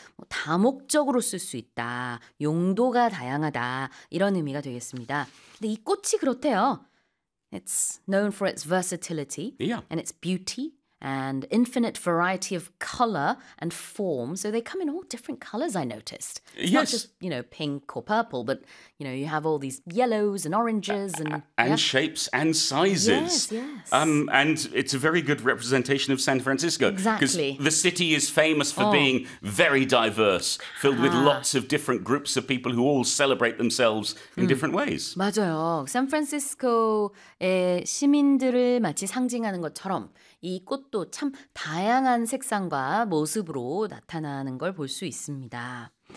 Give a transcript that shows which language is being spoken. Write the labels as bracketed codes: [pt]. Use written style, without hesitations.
[ko] 뭐 다목적으로 쓸 수 있다. 용도가 다양하다. 이런 의미가 되겠습니다. 근데 이 꽃이 그렇대요. [en] It's known for its versatility and its beauty and infinite variety of color and form. So they come in all different colors, I noticed. Yes. Not just, you know, pink or purple, but, you know, you have all these yellows and oranges and... And shapes and sizes. Yes. And it's a very good representation of San Francisco. Exactly. Because the city is famous for being very diverse, filled with lots of different groups of people who all celebrate themselves in different ways. [ko] 맞아요. 산프란시스코의 시민들을 마치 상징하는 것처럼 이 꽃도 참 다양한 색상과 모습으로 나타나는 걸 볼 수 있습니다.